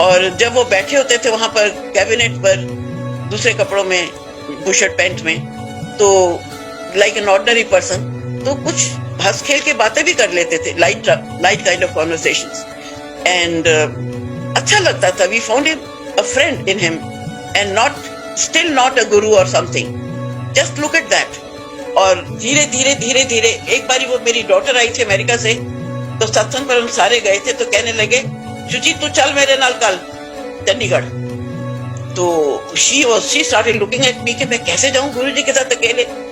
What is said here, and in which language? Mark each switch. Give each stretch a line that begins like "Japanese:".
Hindi: और जब वो बैठे होते थे वहां पर कैबिनेट पर दूसरे कपड़ों में, बुशर्ट पैंट में, तो
English: like an ordinary person,
Hindi: तो कुछ हंस खेल के बातें भी कर लेते थे,
English: Light kind of conversations.
Hindi: And अच्छा लगता था।
English: We found him a friend in him. and still not a guru or something. Just look at that.
Hindi: और धीरे धीरे एक बारी वो मेरी डॉटर आई थी अमेरिका से, तो सत्संग पर हम सारे गए थे, तो कहने लगे शुचि तू चल मेरे नाल कल चंडीगढ़। तो
English: she started looking at me
Hindi: कि मैं कैसे जाऊं गुरुजी के साथ अकेले।